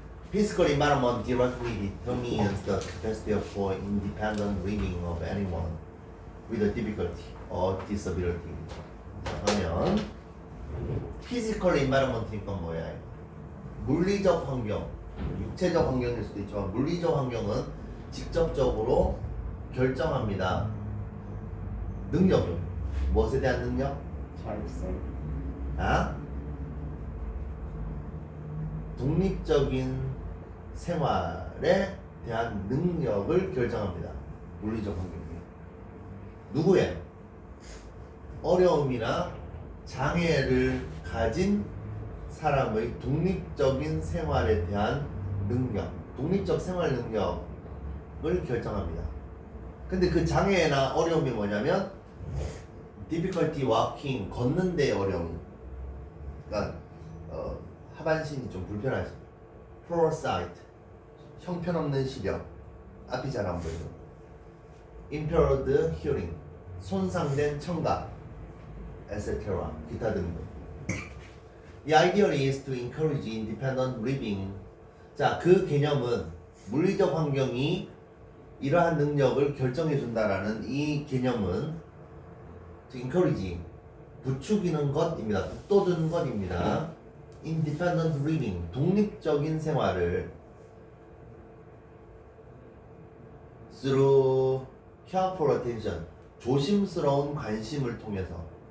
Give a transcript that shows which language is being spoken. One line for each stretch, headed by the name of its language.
English: Physical environment directly determines the capacity for independent living of anyone with a difficulty or disability.
Korean: 자, 그러면
English: Physical environment
Korean: 니까 뭐야? 물리적 환경, 육체적 환경일 수도 있지만 물리적 환경은 직접적으로 결정합니다. 능력은 무엇에 대한 능력? 자율성. 아? 독립적인 생활에 대한 능력을 결정합니다. 물리적 환경이. 누구의? 어려움이나 장애를 가진 사람의 독립적인 생활에 대한 능력, 독립적 생활 능력을 결정합니다. 근데 그 장애나 어려움이 뭐냐면
English: difficulty walking,
Korean: 걷는 데 어려움. 그러니까 하반신이 좀 불편하죠.
English: poor sight,
Korean: 형편없는 시력, 앞이 잘 안 보이죠.
English: impaired hearing,
Korean: 손상된 청각,
English: etc.
Korean: 기타 등등.
English: The ideal is to encourage independent living.
Korean: 자, 그 개념은 물리적 환경이 이러한 능력을 결정해 준다라는 이 개념은
English: to encourage,
Korean: 부추기는 것입니다. 북돋우는 것입니다.
English: independent living,
Korean: 독립적인 생활을
English: through careful attention,
Korean: 조심스러운 관심을 통해서.